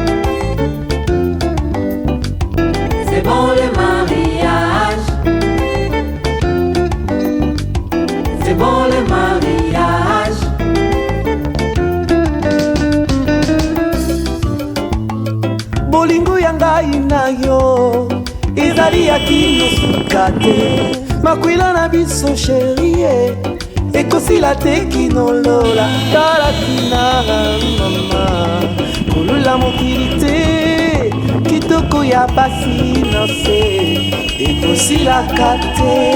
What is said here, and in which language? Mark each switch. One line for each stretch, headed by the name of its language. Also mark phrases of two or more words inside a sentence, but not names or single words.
French: C'est bon le mariage. C'est bon le mariage.
Lingala: bolingo ya ngai na yo ezali ya kino suka te makwila na biso sherie ekosila te kinolola tala tina mama kolula mokili te kitoko ya pasi na se ekosilaka te.